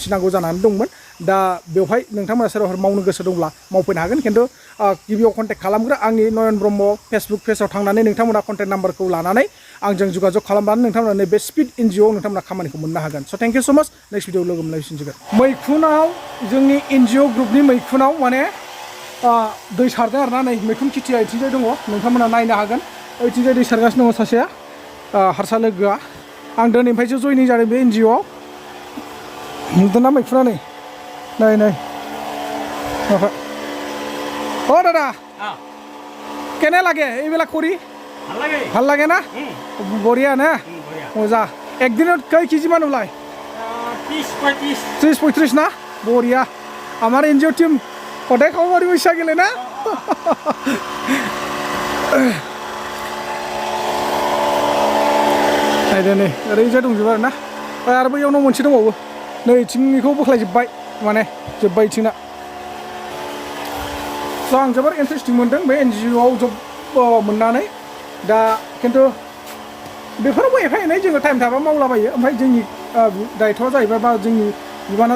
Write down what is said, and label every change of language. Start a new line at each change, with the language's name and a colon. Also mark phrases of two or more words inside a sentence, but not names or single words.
Bodo: नांगौ जानानै दंमोन दा बेवहाय नोंथांमोना सोरबाफोर मावनो गोसो दंब्ला मावफैनो हागोन खिन्थु गिबियाव कन्टेक्ट खालामग्रो आंनि नयन ब्रह्म फेसबुक पेजाव थांनानै नोंथांमोना कन्टेक्ट नाम्बारखौ लानानै आंजों जगाजग खालामबानो नोंथांमोना बे स्पिड NGO नोंथांमोना खामानिखौ मोननो हागोन
English: so thank you so much next video
Bodo: लोगो मोनलायफिनसिगोन मैखुनाव जोंनि NGO ग्रुपनि मैखुनाव माने दै सारदों आरोना नै मैखुन खेथिया ओइथिंजाय दङ नोंथांमोना नायनो हागोन ओइथिंजाय दै सारगासिनो दङ सासेया हारसा लोगोआ आं दिनैनिफ्रायसो जयनिं जादों बे NGOआव नुदोंना मैखुना नै नै नै माबा ओ दादा
Assamese: কেনে লাগে এইবিলাক কৰি ভাল লাগে না বঢ়িয়া না মজা একদিনত কেই কেজিমান ওলায় 30-35 না বঢ়িয়া আমাৰ NGO টিম সদায় খাব পাৰিব ইচ্ছা গেলে না
Bodo: नायदो नै ओरैजाय दंजोबो आरोना आरो बैयावनो मोनसे दंबावो नै इथिंनिखौ बोख्लायजोब्बाय माने जोब्बाय इथिंना स' आं जोबोर इन्टारेस्टिं मोनदों बे NGOआव जब मोननानै दा खिन्थु बेफोरावबो एफा एनै जोङो टाइम थाबा मावलाबायो ओमफ्राय जोंनि दायथ'आ जाहैबाय बा जोंनि बिबाना